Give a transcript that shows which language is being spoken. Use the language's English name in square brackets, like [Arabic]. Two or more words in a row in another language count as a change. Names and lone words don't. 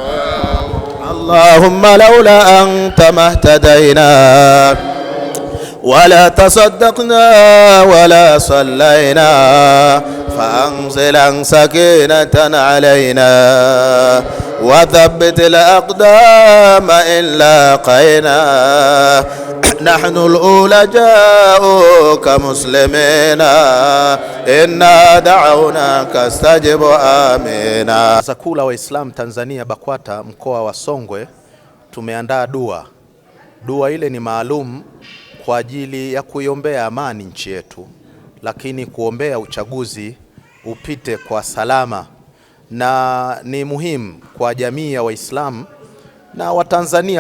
[Arabic] اللهم لولا أنت ما اهتدينا ولا تصدقنا ولا صلينا فأنزل سكينة علينا وثبت الأقدام إن لاقينا نحن الأولى جاءوك مسلمين إنا دعوناك استجب آمنا. [Swahili] Zakula wa Islam Tanzania BAKWATA mkoa wa Songwe tumeandaa dua ile ni maalum kwa ajili ya kuiombea amani nchi yetu, lakini kuombea uchaguzi upite kwa salama, na ni muhimu kwa jamii ya Waislamu na Watanzania